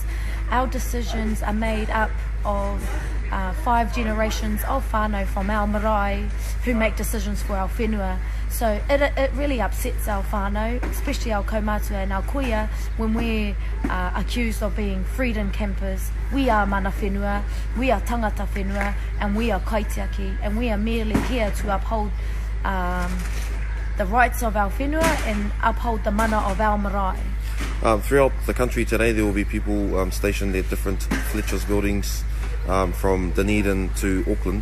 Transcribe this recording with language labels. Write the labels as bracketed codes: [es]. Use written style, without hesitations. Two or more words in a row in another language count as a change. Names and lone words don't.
[en] Our decisions are made up of 5 generations of whānau from our marae who make decisions for our whenua. So it really upsets our whānau, especially our kaumātua and our kaea, when we're accused of being freedom campers. We are [mi] mana whenua, [en] we are [mi] tangata whenua, [en] and we are kaitiaki, and we are merely here to uphold the rights of our whenua and uphold the mana of our marae. Throughout the country today, there will be people stationed at different Fletcher's buildings from Dunedin to Auckland.